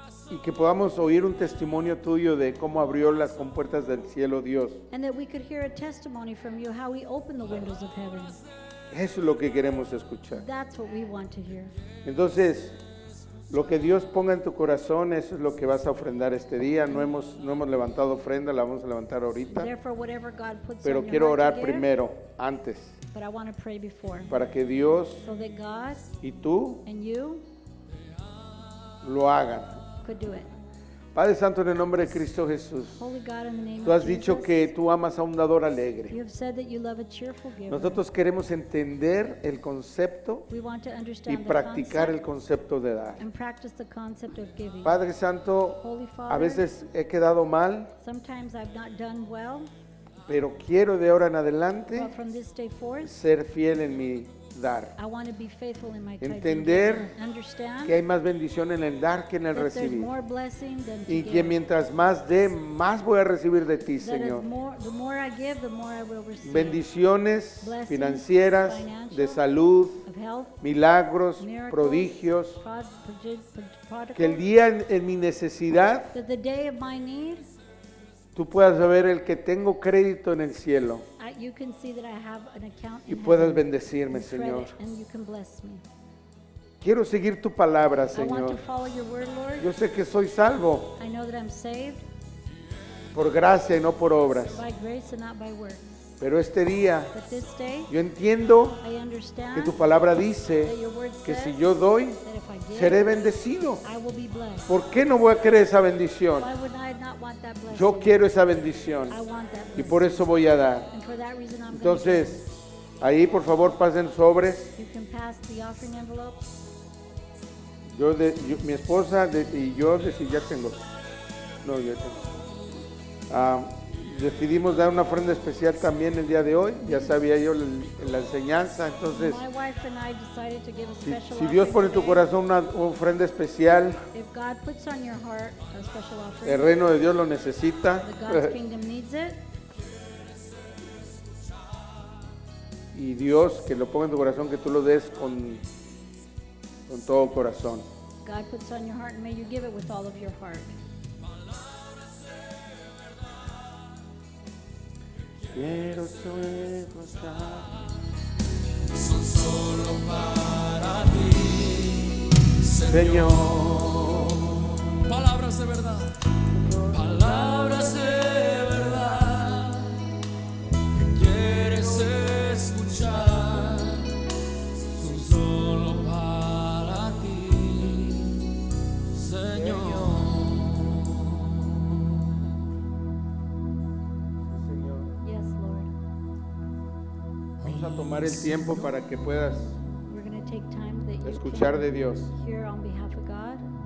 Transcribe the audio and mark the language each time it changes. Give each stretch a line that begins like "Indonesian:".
Spanish: y que podamos oír un testimonio tuyo de cómo abrió las compuertas del cielo Dios.
English: and that we could hear a testimony from you how He opened the windows of heaven.
Spanish: Eso es lo que queremos escuchar.
English: That's what we want to hear.
Spanish: Entonces, lo que Dios ponga en tu corazón, eso es lo que vas a ofrendar este día. No hemos levantado ofrenda, la vamos a levantar ahorita.
English: Therefore, whatever God puts
Spanish: Pero
English: on your
Spanish: quiero
English: heart to
Spanish: orar
English: give,
Spanish: primero, antes,
English: but I want to pray before,
Spanish: para que Dios
English: so that God
Spanish: y tú
English: and you
Spanish: lo hagan.
English: could do it.
Spanish: Padre Santo, en el nombre de Cristo Jesús,
English: Holy God, in the name
Spanish: tú
English: of
Spanish: has dicho
English: Jesus,
Spanish: que tú amas a un dador
English: you
Spanish: alegre.
English: have said that you love a cheerful giver.
Spanish: Nosotros queremos entender el concepto
English: We want to
Spanish: y
English: understand the
Spanish: practicar el
English: concept
Spanish: concepto de dar.
English: and practice the concept of giving.
Spanish: Padre Santo,
English: Holy
Spanish: a
English: Father,
Spanish: veces he quedado mal,
English: sometimes I've not done well,
Spanish: pero quiero de ahora en adelante
English: but from this day forth,
Spanish: ser fiel en mi dar.
English: I want to be faithful in my tithing.
Spanish: Entender
English: Understand
Spanish: que hay más bendición en el dar que en el
English: that there's
Spanish: recibir.
English: more blessing than to
Spanish: Y que
English: give.
Spanish: mientras más dé, más voy a recibir de ti,
English: That is
Spanish: Señor.
English: the more I give, the more I will receive.
Spanish: Bendiciones
English: Blessings,
Spanish: financieras,
English: financial,
Spanish: de salud,
English: of health,
Spanish: milagros,
English: miracles,
Spanish: prodigios.
English: prodigals,
Spanish: Que el día en mi necesidad,
English: that the day of my need,
Spanish: tú puedas ver el que tengo crédito en el cielo
English: you can see that I have an account
Spanish: y
English: in
Spanish: puedas
English: heaven
Spanish: bendecirme,
English: and
Spanish: Señor.
English: credit, and you can bless me.
Spanish: Quiero seguir tu palabra,
English: I want
Spanish: Señor.
English: to follow your word, Lord.
Spanish: Yo sé que soy salvo
English: I know that I'm saved
Spanish: por gracia y no por obras.
English: by grace and not by works.
Spanish: Pero este día
English: But this day,
Spanish: yo entiendo
English: I understand
Spanish: que tu palabra
English: that
Spanish: dice
English: your word
Spanish: que
English: says
Spanish: si yo doy,
English: that if I give,
Spanish: seré bendecido.
English: I will be blessed.
Spanish: ¿Por qué no voy a querer esa bendición?
English: Why would I not want that blessing?
Spanish: Yo quiero esa bendición
English: I want that
Spanish: y
English: blessing.
Spanish: por eso voy a dar.
English: And for that reason, I'm going to
Spanish: Entonces, Ahí, por favor, pasen sobres.
English: You can pass the offering envelopes.
Spanish: Mi esposa y yo ya tengo. No, yo tengo. Decidimos dar una ofrenda especial también el día de hoy. Ya sabía yo la enseñanza, entonces
English: My wife and I decided to give a special
Spanish: si Dios
English: offering
Spanish: pone en tu
English: today.
Spanish: corazón una ofrenda especial,
English: If God puts on your heart a special offering,
Spanish: el reino de Dios lo necesita.
English: the God's kingdom needs it.
Spanish: Y Dios que lo ponga en tu corazón, que tú lo des con todo corazón.
English: God puts on your heart, and may you give it with all of your heart.
Spanish: Quiero solo gozar. Son solo para ti, Señor, palabras de verdad, palabras de verdad que quieres escuchar, son solo para ti, Señor. Señor,
English: Yes, Lord.
Spanish: vamos a tomar el tiempo para que puedas
English: We're going to take time that you
Spanish: escuchar de Dios.
English: can hear on behalf of God.